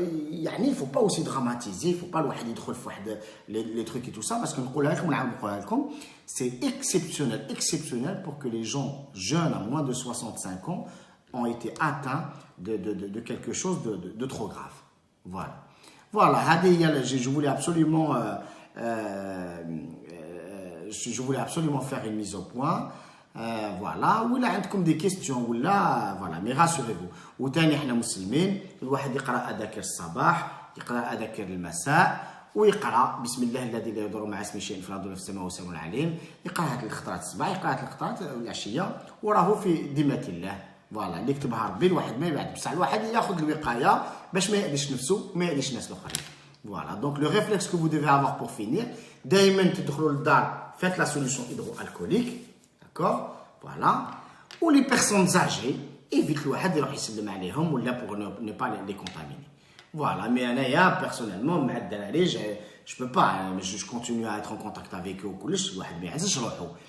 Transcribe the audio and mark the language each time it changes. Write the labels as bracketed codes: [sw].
[fr] يعني il ne faut pas aussi dramatiser, il ne faut pas [ar] الواحد يدخل في واحد [fr] les trucs et tout ça parce que [ar] نقولها لكم ونعاود نقولها لكم [fr] c'est exceptionnel pour que les gens jeunes à moins de 65 ans ont été atteints de quelque chose de trop grave. Voilà, je voulais absolument faire une mise au point. Voilà, [ar] ولا عندكم [fr] des questions [ar] ولا [fr] voilà, mais rassurez-vous. [ar] وثاني احنا مسلمين، الواحد يقرا اذاكر الصباح، يقرا اذاكر المساء، ويقرا بسم الله الذي لا يضر مع اسمه شيء في الارض ولا في السماء وهو السميع العليم. يقرا هذه الخطرات الصباح، يقرا هذه الخطرات العشيه، وراه في ذمه الله. فوالا اللي كتبها ربي الواحد ما يبعد، بصح الواحد ياخذ الوقايه باش ما يأذيش نفسه وما يأذيش الناس الاخرين. [fr] Voilà, donc le réflexe que vous devez avoir pour finir, [ar] دائما تدخلوا للدار [fr] faites la solution hydroalcoolique. D'accord? Voilà. Ou les personnes âgées, évite le [ar] واحد يروح يسلم عليهم ولا [fr] pour ne pas les contaminer. Voilà, mais [ar] أنايا [fr] personnellement [ar] مع الدراري [fr] je peux pas, je continue à être en contact avec eux [ar] وكلش الواحد ما يعزش روحو.